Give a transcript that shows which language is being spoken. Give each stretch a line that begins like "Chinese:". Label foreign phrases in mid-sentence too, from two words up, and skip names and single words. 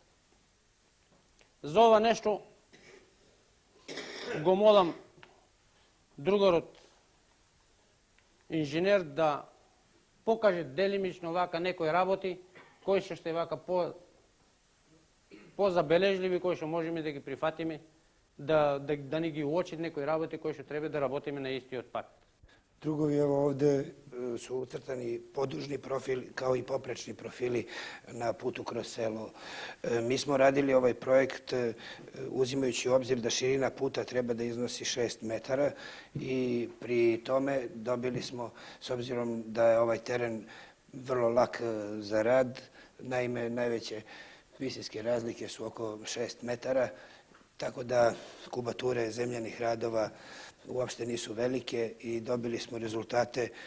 Macedonian: За ова нешто го молам другарот инженер да покаже делимично вака некои работи кои што е вака позабележливи, кои што можеме да ги прифатиме, да ни ги уочи некои работи кои што треба да работиме на истиот пат.
Serbian: Drugovi, evo ovde su ucrtani podužni profil kao i poprečni profili na putu kroz selo. Mi smo radili ovaj projekt uzimajući u obzir da širina puta treba da iznosi 6 metara i pri tome dobili smo, s obzirom da je ovaj teren vrlo lak za rad, naime najveće visinske razlike su oko 6 metara, tako da kubature zemljanih radova uopšte nisu velike i dobili smo rezultate